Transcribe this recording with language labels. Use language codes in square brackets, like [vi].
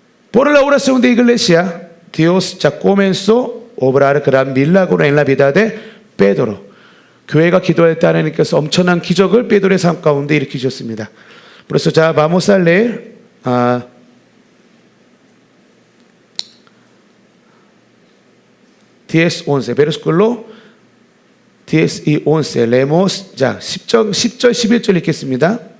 [es] Por la oración de iglesia, Dios ya comenzó a obrar gran milagro en la vida de Pedro. [ko] 교회가 기도할 때 하나님께서 엄청난 기적을 베드로의 삶 가운데 일으켜 주셨습니다. 그래서 [es] 자, vamos a leer 10, 11, versículo 10 y 11. Leemos ya [ko] 10절, 11절 읽겠습니다.